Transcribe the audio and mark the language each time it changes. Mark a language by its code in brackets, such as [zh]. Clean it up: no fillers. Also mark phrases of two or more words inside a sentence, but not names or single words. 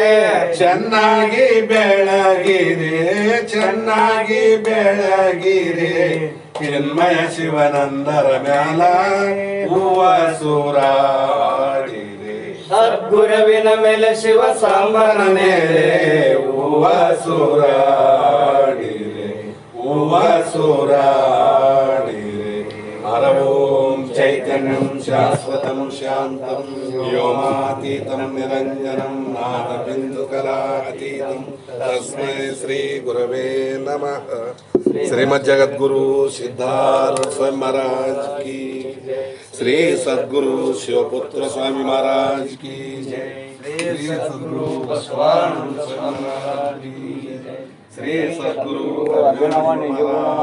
[kn] ಚೆನ್ನಾಗಿ ಬೆಳಗಿರೆ ಚೆನ್ನಾಗಿ ಬೆಳಗಿರೆ ಚಿನ್ಮಯ ಶಿವನಂದರ ಮ್ಯಾಲ ಹೂವ ಸೂರಾಡಿರೆ ಸದ್ಗುರುವಿನ ಮೇಲೆ ಶಿವ ಸಾಂಬನ ಮೇಲೆ ಹೂವ ಸೂರಾಡಿರೆ ಹೂವ ಸೂರಾಡಿರೆ [sa] ಹರ ಓಂ ಚೈತನ್ಯಂ ಶಾಶ್ವತಂ ಶಾಂತಂ ವ್ಯೋಮಾತೀತಂ ನಿರಂಜನಂ ನಾದಬಿಂದುಕಲಾತೀತಂ ತಸ್ಮೈ ಶ್ರೀ ಗುರವೇ ನಮಃ ಶ್ರೀಮದ್ ಜಗದ್ಗುರು ಸಿದ್ಧಾರ್ಥ ಸ್ವಾಮಿ महाराज की श्री सद्गुरु शिवपुत्र स्वामी महाराज की श्री सद्गुरु बसवानंद स्वामी महाराज की श्री सद्गुरु